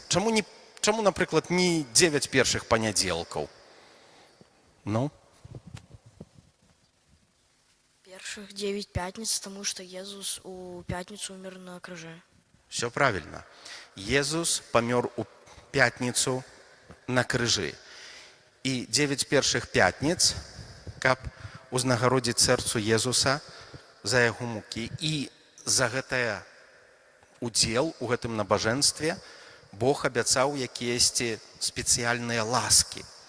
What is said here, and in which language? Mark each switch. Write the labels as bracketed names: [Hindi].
[Belarusian] Чаму, напрыклад, не 9 першых панядзелкаў? Ну? [Russian] Першых 9 пятниц, потому что Иисус у пятницу умер на крыже. Все правильно. [Belarusian] Езус памёр у пятніцу на крыжы. І 9 першых пятніц, каб узнагародзіць сэрцу Езуса за яго мукі. І за гэтае удзел у гэтым набажэнстве Бог абяцаў якіясьці спецыяльныя ласкі.